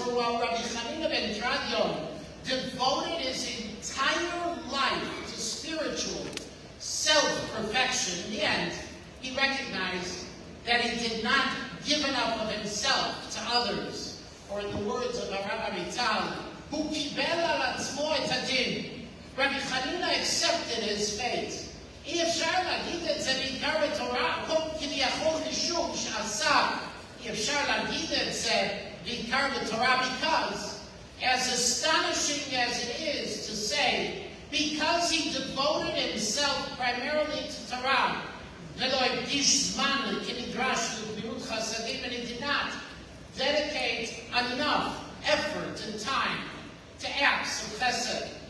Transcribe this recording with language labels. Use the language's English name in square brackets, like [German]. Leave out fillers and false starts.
[English] For while Rabbi Hanina ben Tradion devoted his entire life to spiritual self-perfection, in the end, he recognized that he did not give enough of himself to others. Or in the words of Rabbi Amital, who [Hebrew] kibel al atzmo et hadin, [English] Rabbi Hanina accepted his fate. [Hebrew] אי אפשר להגיד את זה בעיקר בתורה, כביכול משום שעשה. אי אפשר להגיד את זה בעיקר בתורה, [English] because, as astonishing as it is to say, because he devoted himself primarily to Torah, [Hebrew] ולא הקדיש זמן כנדרש לגמילות חסדים, [English] and he did not dedicate enough effort and time to acts of chesed.